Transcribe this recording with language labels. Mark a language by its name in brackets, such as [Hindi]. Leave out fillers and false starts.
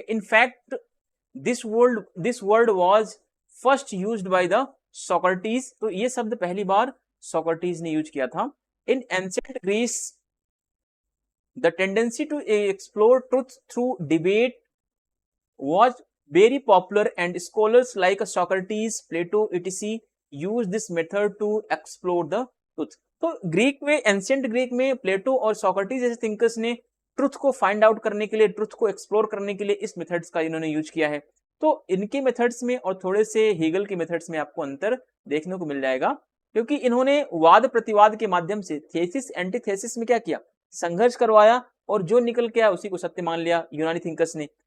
[English] in fact this word was first used by the Socrates, [Hindi] तो ये शब्द पहली बार सोक्रेटिस ने यूज किया था। [English] In ancient Greece the tendency to explore truth through debate was very popular and scholars like Socrates, Plato, etc. use this method to explore the truth. [Hindi] तो Greek में, ancient Greek में प्लेटो और सोक्रेटिस जैसे thinkers ने truth को find out करने के लिए, ट्रुथ को एक्सप्लोर करने के लिए इस मेथड्स का इन्होंने यूज किया है। तो इनके मेथड्स में और थोड़े से हीगल के मेथड्स में आपको अंतर देखने को मिल जाएगा, क्योंकि इन्होंने वाद प्रतिवाद के माध्यम से थेसिस एंटीथेसिस में क्या किया, संघर्ष करवाया, और जो निकल के आया उसी को सत्य मान लिया यूनानी थिंकर्स ने।